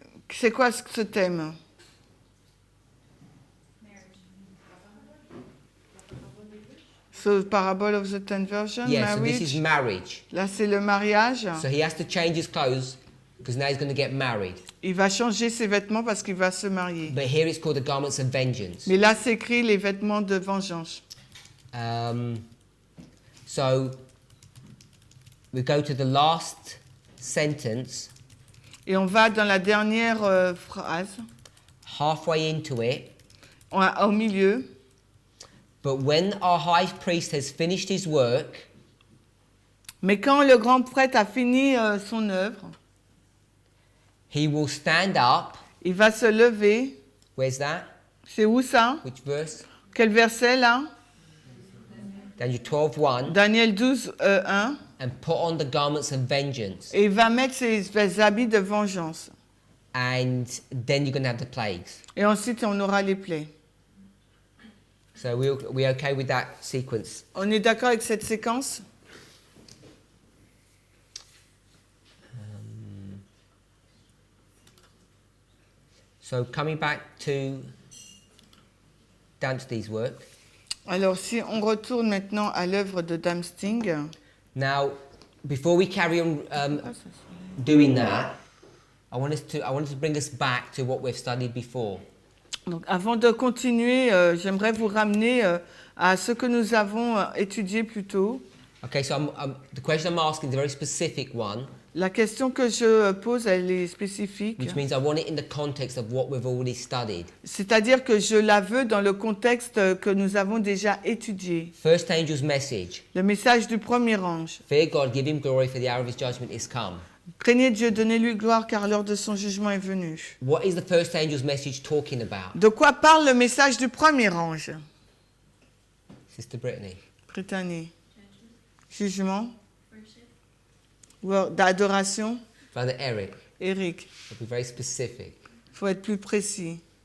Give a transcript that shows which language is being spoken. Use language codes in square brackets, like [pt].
[fr] C'est quoi ce thème? [en] So, Parable of the Ten Virgins, Yeah, so marriage. this is marriage. [fr] Là, c'est le mariage. [en] So he has to change his clothes because now he's going to get married. [fr] Il va changer ses vêtements parce qu'il va se marier. [en] But here it's called the garments of vengeance. [fr] Mais là, c'est écrit les vêtements de vengeance. [en] So we go to the last sentence, [fr] Et on va dans la dernière phrase, [en] halfway into it. [fr] au milieu. [en] But when our high priest has finished his work, [fr] Mais quand le grand prêtre a fini son œuvre, [en] he will stand up. [fr] il va se lever. [en] Where's that? [fr] C'est où ça? [en] Which verse? [fr] Quel verset là? [en] Daniel 12:1. [fr] Daniel 12, 1. [en] And put on the garments of vengeance. [fr] Et il va mettre ses habits de vengeance. [en] And then you're going to have the plagues. [fr] Et ensuite, on aura les plaies. [en] So we're okay with that sequence. [fr] On est d'accord avec cette séquence? [en] So coming back to Dante's work. [fr] Alors, si on retourne maintenant à l'œuvre de Damsting. [en] Now, before we carry on doing that, I wanted to bring us back to what we've studied before. [fr] Donc, avant de continuer, j'aimerais vous ramener à ce que nous avons étudié plus tôt. [en] Okay, so the question I'm asking is a very specific one. [fr] La question que je pose, elle est spécifique. [en] Which means I want it in the context of what we've already studied. [fr] C'est-à-dire que je la veux dans le contexte que nous avons déjà étudié. [en] First angel's message. [fr] Le message du premier ange. [en] Fear God, give him glory, for the hour of his judgment is come. [fr] Craignez Dieu, donnez-lui gloire, car l'heure de son jugement est venue. [en] What is the first angel's message talking about? [fr] De quoi parle le message du premier ange? [en] Sister Brittany. [fr] Brittany. Jugement. D'adoration. [en] Brother Eric. Eric. Be very specific. [fr] Il faut être plus précis.